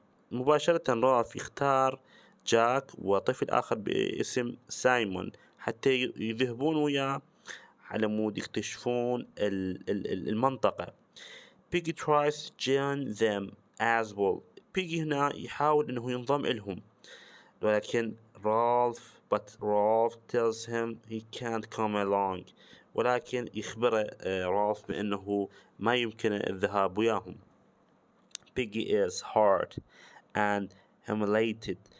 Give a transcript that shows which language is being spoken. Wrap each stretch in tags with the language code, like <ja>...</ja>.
<ar>مباشرة رالف يختار جاك وطفل آخر باسم سايمون حتى يذهبون وياه على مود يكتشفون المنطقة.</ar> <en>Piggy tries to join them as well. Piggy</en> <ar>هنا يحاول إنه ينضم إلهم، ولكن</ar> <en>Rolf tells him he can't come along.</en> <ar>ولكن يخبره رالف بأنه ما يمكن الذهاب وياهم.</ar> <en>Piggy is hurt and humiliated.</en>